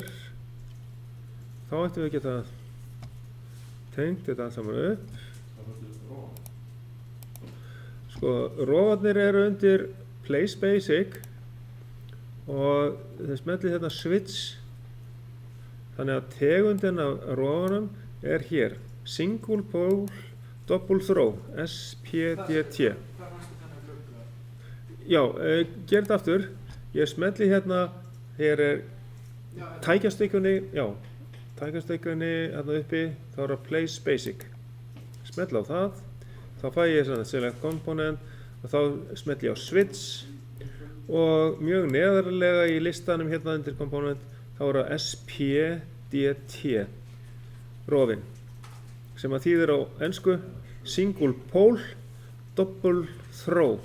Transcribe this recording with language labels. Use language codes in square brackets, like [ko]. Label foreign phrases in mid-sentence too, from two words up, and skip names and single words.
[is] Þá ættum við að geta tengt þetta allt saman upp. Sko, rofarnir eru undir Place Basic og þeir smellið hérna switch. Þannig að tegundin af rofanum er hér. [en] Single pole, double throw, SPDT. [is] Já, gerð þetta aftur. Ég smelli hérna, hér er tækjastykkunni, já, tækjastykkunni hérna uppi, þá er það Place Basic. Smelli á það, þá fæ ég svona Select Component og þá smelli ég á Switch og mjög neðarlega í listanum hérna undir Component, þá er það SPDT, rofinn, sem að þýðir á ensku [en] Single Pole, Double Throw.